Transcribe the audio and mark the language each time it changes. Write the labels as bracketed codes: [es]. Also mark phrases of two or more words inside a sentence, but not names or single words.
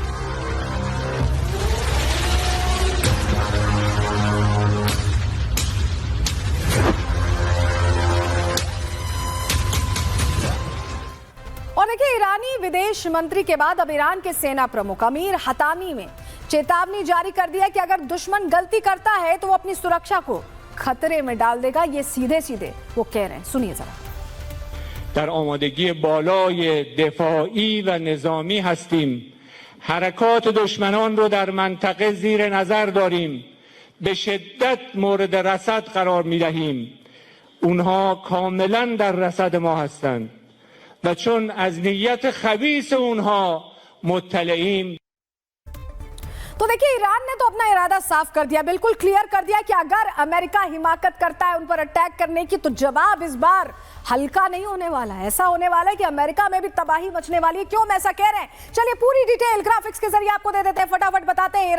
[hi] और देखिए, ईरानी विदेश मंत्री के बाद अब ईरान के सेना प्रमुख अमीर हतामी ने चेतावनी जारी कर दिया कि अगर दुश्मन गलती करता है तो वो अपनी सुरक्षा को खतरे में डाल देगा। ये सीधे सीधे वो कह रहे हैं, सुनिए जरा। [fa] در آمادگی بالای دفاعی و نظامی هستیم. حرکات دشمنان رو در منطقه زیر نظر داریم. به شدت مورد رصد قرار می‌دهیم. اونها کاملا در رصد ما هستند. و چون از نیت خبیث اونها مطلعیم. [hi] तो देखिए, ईरान ने तो अपना इरादा साफ कर दिया, बिल्कुल क्लियर कर दिया कि अगर अमेरिका हिमाकत करता है उन पर अटैक करने की, तो जवाब इस बार हल्का नहीं होने वाला है। ऐसा होने वाला है कि अमेरिका में भी तबाही मचने वाली है। क्यों हम ऐसा कह रहे हैं, चलिए पूरी [en] detail graphics [hi] के जरिए आपको दे देते हैं, फटाफट बताते हैं।